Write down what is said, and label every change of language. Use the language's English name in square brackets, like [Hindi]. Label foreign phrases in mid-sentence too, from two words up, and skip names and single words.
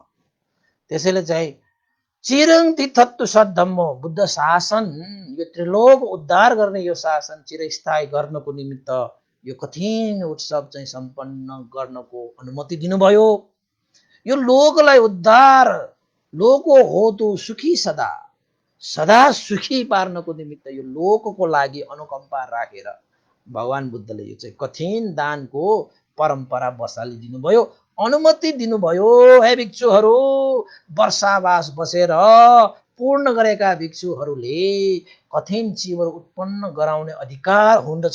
[Nepali] त्यसैले चाहिँ [Pali] चिरं तिथत्तु सद्धम्म, [Nepali] बुद्ध शासन, यो त्रिलोक उद्धार गर्ने यो शासन चिरस्थायी गर्नको निमित्त यो कठिन उत्सव चाहिँ सम्पन्न गर्नको अनुमति दिनुभयो। यो लोकलाई उद्धार, [Pali] लोको होतु सुखी सदा, [Nepali] सदा सुखी पार्नको निमित्त यो लोकको लागि अनुकम्पा राखेर भगवान बुद्धले यो चाहिँ कठिन दानको परम्परा बसालिदिनु भयो, अनुमति दिनुभयो। हे भिक्षुहरू, वर्षावास बसेर पूर्ण गरेका भिक्षुहरूले कठिन चिवर उत्पन्न गराउने अधिकार हुँदछ।